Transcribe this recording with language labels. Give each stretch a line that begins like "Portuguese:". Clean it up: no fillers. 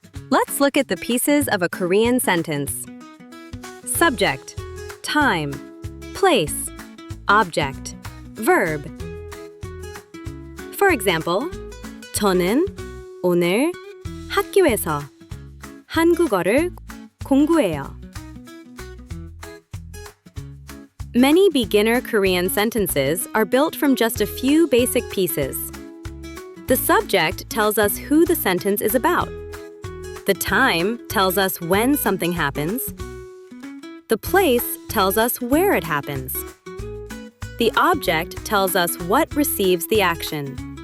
English: Let's look at the pieces of a Korean sentence. Subject, time, place, object, verb. For example,
Korean: 저는 오늘 학교에서 한국어를 공부해요.
English: Many beginner Korean sentences are built from just a few basic pieces. The subject tells us who the sentence is about. The time tells us when something happens. The place tells us where it happens. The object tells us what receives the action.